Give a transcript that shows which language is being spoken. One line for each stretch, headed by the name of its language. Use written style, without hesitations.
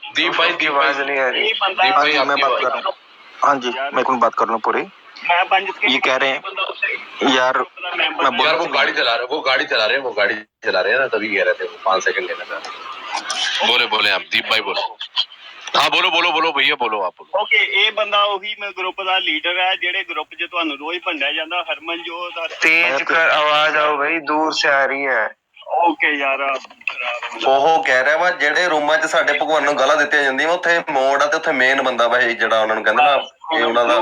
Hindi: दीप भाई की आवाज नहीं आ रही। दीप भाई मैं बात कर रहा हूँ। हाँ जी, मैं कौन बात कर रहा हूँ पूरी। ये कह रहे हैं यार, वो गाड़ी चला रहे हैं ना, तभी कह रहे थे 5 सेकंड लेना चाह रहे। बोले आप दीप भाई बोलो। हाँ बोलो भैया बोलो, आप बोलो।
Punjabi: ओके, ये बंदा ਉਹੀ ਮੈਂ ਗਰੁੱਪ ਦਾ ਲੀਡਰ ਹੈ ਜਿਹੜੇ ਗਰੁੱਪ 'ਚ ਤੁਹਾਨੂੰ ਰੋਜ਼ ਭੰਡਿਆ ਜਾਂਦਾ, ਹਰਮਨਜੋਤ।
Hindi: तेज कर आवाज आओ भाई, दूर से आ रही है। ओके यार,
Punjabi: ਉਹ ਕਹਿ ਰਿਹਾ ਵਾ ਜਿਹੜੇ ਰੂਮਾਂ 'ਚ ਸਾਡੇ ਭਗਵਾਨ ਨੂੰ ਗਾਲਾਂ ਦਿੱਤੀਆਂ ਜਾਂਦੀਆਂ, ਉੱਥੇ ਮੋੜ ਆ ਤੇ ਉੱਥੇ ਮੇਨ ਬੰਦਾ ਵਾ ਇਹ, ਜਿਹੜਾ ਉਹਨਾਂ ਨੂੰ ਕਹਿੰਦੇ ਨਾ, ਇਹ ਉਹਨਾਂ ਦਾ